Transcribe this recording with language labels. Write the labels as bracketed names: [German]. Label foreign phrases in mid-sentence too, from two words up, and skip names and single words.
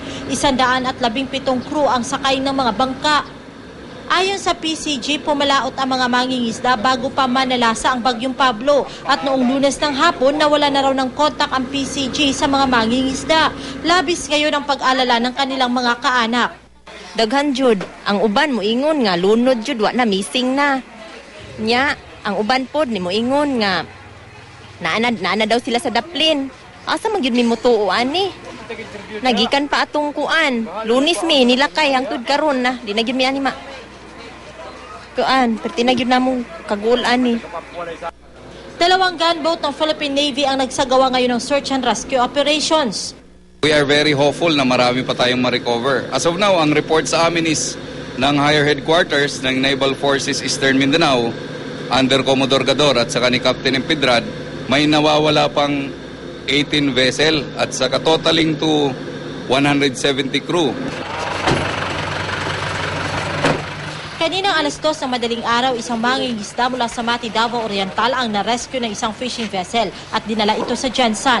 [Filipino] 117 crew ang sakay ng mga bangka. Ayon sa PCG, pumalaot ang mga mangingisda bago pa manalasa ang Bagyong Pablo. At noong Lunes ng hapon, nawala na raw ng kontak ang PCG sa mga mangingisda. Labis ngayon ang pag-alala ng kanilang mga kaanak. [Cebuano] Daghan jud, ang uban mo ingon nga lunod jud wa na missing na. Nya, ang uban pod ni mo ingon nga naana daw sila sa daplin. Asa man gyud mi mutuo ani? Nagikan pa atong kuan. Lunis mi nilakay hangtod karon na. Di na gyud mi ani ma. Kuan, perti na gyud namo kagul ani. [Filipino] Dalawang gunboat ng Philippine Navy ang nagsagawa ngayon ng [English] search and rescue operations. We are very hopeful [Filipino] na marami pa tayong ma-recover. [English] As of now, [Filipino] ang report sa amin is ng [English] higher headquarters [Filipino] ng Naval Forces Eastern Mindanao under Commodore Gador at saka ni Captain Empedrad, may nawawala pang 18 vessel at saka [English] totaling to 170 crew. [Filipino] Kaninang alas 2 ng madaling araw, isang mangingisda mula sa Mati, Davao Oriental ang na-rescue ng isang [English] fishing vessel [Filipino] at dinala ito sa Gensan.